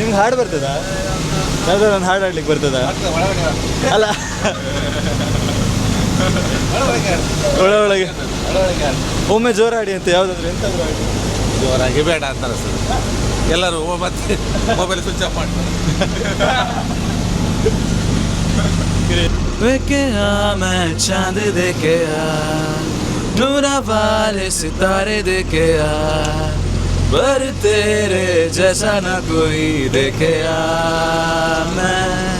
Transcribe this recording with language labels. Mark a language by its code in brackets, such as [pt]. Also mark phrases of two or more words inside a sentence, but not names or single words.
[kn] ನಿಮ್ಗೆ ಹಾಡು ಬರ್ತದಾ? ಯಾವ್ದಾರು ಒಂದು ಹಾಡು ಆಡ್ಲಿಕ್ಕೆ ಬರ್ತದಾ? ಅಲ್ಲ ಒಳಗೆ ಒಮ್ಮೆ ಜೋರಾಡಿ ಅಂತ ಯಾವ್ದಾದ್ರು ಎಂತಾದ್ರು ಆಡಿ. ಜೋರಾಗಿ ಬೇಡ ಅಂತ ಅನಿಸ್ತದೆ. ಎಲ್ಲರೂ ಮತ್ತೆ [en] mobile switch off [kn] ಮಾಡ್ತಾರೆ. [hi] देखे मैं चांद देखे नूरा वाले सितारे देखे पर तेरे जैसा न कोई देखे मैं,